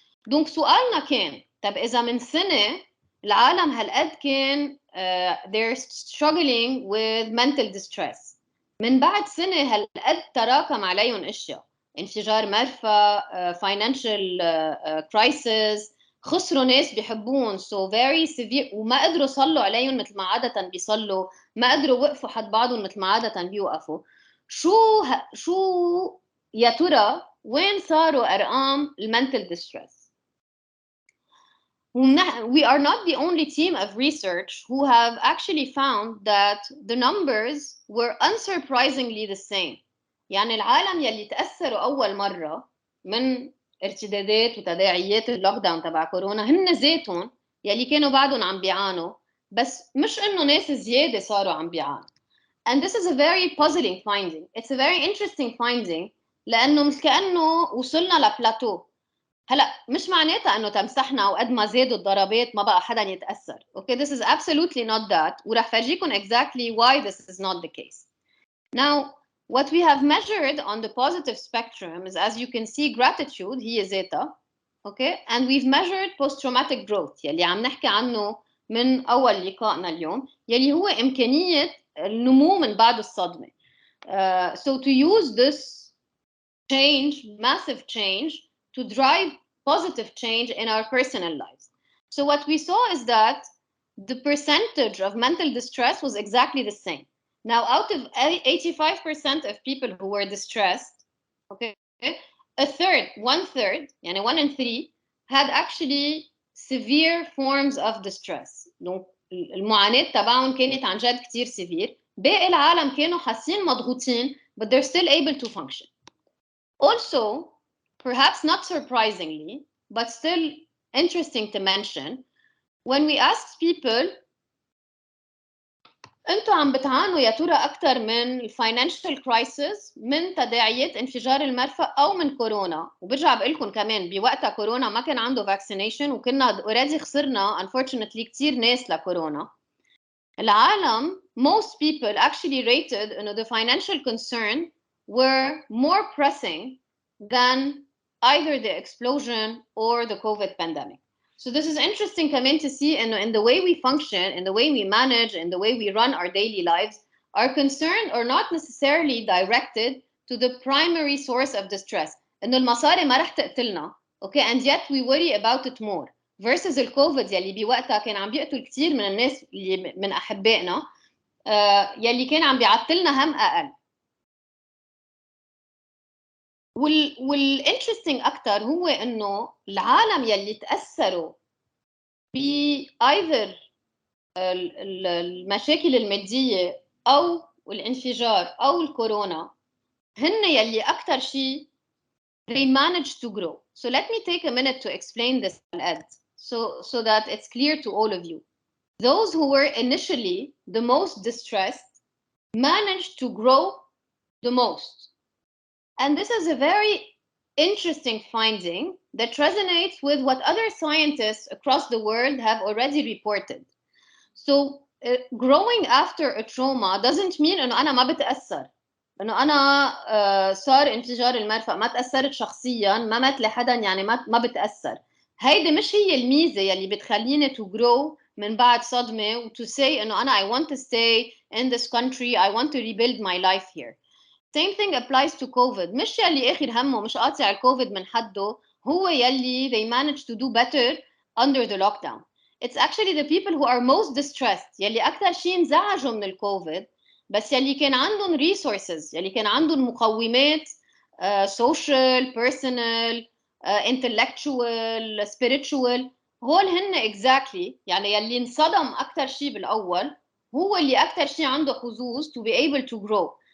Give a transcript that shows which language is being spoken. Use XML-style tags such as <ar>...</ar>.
<ar>دونك سؤالنا كان, طب إذا من سنة العالم هالقد كان</ar> <en>they're struggling with mental distress,</en> <ar>من بعد سنة هالقد تراكم عليهم أشياء, انفجار مرفأ,</ar> <en>financial crisis,</en> <ar>خسروا ناس بيحبون,</ar> <en>so very severe,</en> <ar>وما قدروا يصلوا عليهم مثل ما عادة بيصلوا, ما قدروا وقفوا حد بعضهم مثل ما عادة بيوقفوا. شو يا ترى وين صاروا أرقام mental distress.</ar> <en>We are not the only team of research who have actually found that the numbers were unsurprisingly the same.</en> <ar>يعني العالم يلي تأثروا أول مرة من ارتدادات وتداعيات اللوك داون تبع كورونا هن ذاتهم يلي كانوا بعدهم عم بيعانوا، بس مش إنه ناس زيادة صاروا عم بيعانوا.</ar> <en>And this is a very puzzling finding. It's a very interesting finding</en> <ar>لأنه مثل كأنه وصلنا لبلاتو. هلا مش معناتها انه تمسحنا وقد ما زادوا الضربات ما بقى حدا يتاثر.</ar> <en>Okay, this is absolutely not that.</en> <ar>وراح فرجيكم</ar> <en>exactly why this is not the case. Now, what we have measured on the positive spectrum is, as you can see, gratitude</en> <ar>هي ذاتها.</ar> <en>Okay, and we've measured post-traumatic growth</en> <ar>يلي عم نحكي عنه من اول لقائنا اليوم، يلي هو امكانيه النمو من بعد الصدمه.</ar> <en>So to use this change, massive change, to drive positive change in our personal lives. So what we saw is that the percentage of mental distress was exactly the same. Now, out of 85% of people who were distressed, okay, a third, one third, يعني 1 in 3, had actually severe forms of distress.</en> <ar>Donc, المعاناة تبعهم كانت عن جد كتير severe. باقي العالم كانوا حاسين مضغوطين,</ar> <en>but they're still able to function. Also, perhaps not surprisingly, but still interesting to mention, when we asked people,</en> <ar>انتوا عم بتعانوا يا ترى اكثر من الفاينانشال كرايسيس، من تداعيات انفجار المرفأ او من كورونا؟ وبرجع بقول لكم كمان بوقتها كورونا ما كان عنده فاكسينيشن وكنا اوريدي خسرنا unfortunately كثير ناس لكورونا.</ar> <en>العالم most people actually rated انه the financial concern were more pressing than either the explosion or the COVID pandemic. So this is interesting كمان to see in the way we function, in the way we manage, in the way we run our daily lives, our concern are not necessarily directed to the primary source of distress.</en> <ar>إنه المصاري ما رح تقتلنا, okay,</ar> <en>and yet we worry about it more.</en> <ar>versus الكوفيد يلي بوقتها كان عم بيقتل كثير من الناس اللي من أحبائنا, يلي كان عم بيعطلنا هم أقل. والانترستينج اكثر هو انه العالم يلي تاثروا ب either المشاكل الماديه او الانفجار او الكورونا هن يلي اكثر شيء</ar> <en>they managed to grow. So let me take a minute to explain this so that it's clear to all of you. Those who were initially the most distressed managed to grow the most. And this is a very interesting finding that resonates with what other scientists across the world have already reported. So growing after a trauma doesn't mean</en> <ar>انه انا ما بتاثر، انه انا صار انفجار المرفأ ما تاثرت شخصيا، ما مات لحدا يعني ما بتاثر. هيدي مش هي الميزه يلي بتخليني</ar> <en>to grow</en> <ar>من بعد صدمه و</ar> <en>to say</en> <ar>انه انا</ar> <en>I want to stay in this country, I want to rebuild my life here. Same thing applies to COVID.</en> <ar>مش يلي آخر همه مش قاطع الكوفيد من حده هو يلي</ar> <en>they managed to do better under the lockdown. It's actually the people who are most distressed</en> <ar>يلي أكثر شيء انزعجوا من الكوفيد, بس يلي كان عندهم resources, يلي كان عندهم مقومات social, personal, intellectual, spiritual, هول هن exactly يعني يلي انصدم أكثر شيء بالأول هو اللي أكثر شيء عنده حظوظ</ar> <en>to be able to grow.</en>